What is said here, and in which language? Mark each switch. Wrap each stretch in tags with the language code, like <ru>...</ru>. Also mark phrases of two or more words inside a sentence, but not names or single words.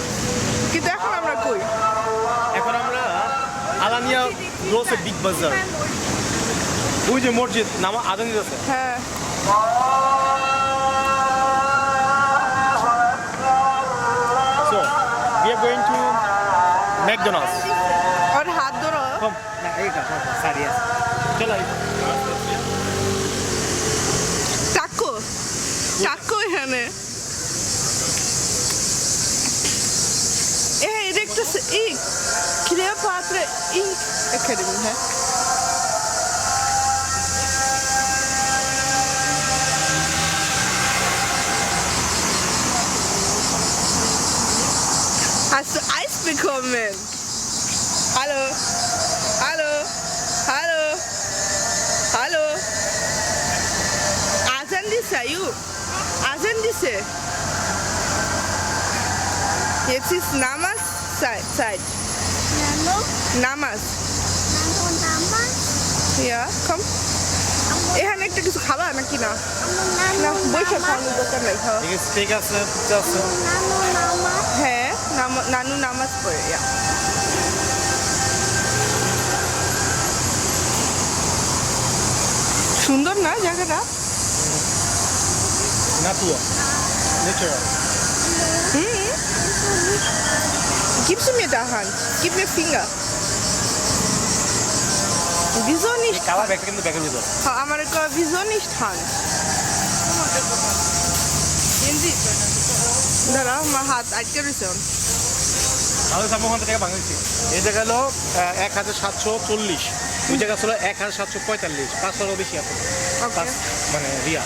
<bn>কিন্তু এখন আমরা কই? এখন আমরা আলানিয়া রোসে বিগ বাজার, ওই যে মসজিদ নামা আদান দিতেছে। হ্যাঁ</bn> <en>So we are going to McDonald's.</en> <bn>ওর হাত ধরো। Come, না এইটা সারি আছে। চলো চাকু চাকু এখানে এটা একটা Kleopatra Academy, হ্যাঁ</bn> <de>Hast du Eis bekommen? Hallo? Hallo? Hallo?</de> <bn>Hallo? আজান দিসে, Ayub. আজান দিসে.</bn> <de>Jetzt ist Namaz-Zeit.</de> <bn>Nano? Namaz. নানু নামাজ?</bn> <de>Ja, komm.</de> <bn>এখানে একটা কিছু খাবা নাকি না? না Nano বৈশাখ Namas? খাওয়ানোর দরকার নাই খাওয়া। এখানে স্টেক আছে, পিৎজা আছে। নানু নামাজ? হ্যাঁ নানু নামাজ পড়ে ইয়া সুন্দর না জায়গাটা?</bn> <de>Natur, natural. Gibst du mir da Hand? Gib mir Finger. Wieso nicht?</de> <bn>খাবার ব্যাগটা কিন্তু ব্যাগের ভিতর। আমার</bn> <de>wieso nicht Hand?</de> <bn>দাঁড়া আমার হাত আটকে রয়েছে। আমাদের সামনে ওখান থেকে বাংলাদেশি এই জায়গা হলো 1740, ওই জায়গা ছিল 1745, 500 বেশি আছে। মানে রিয়া</bn>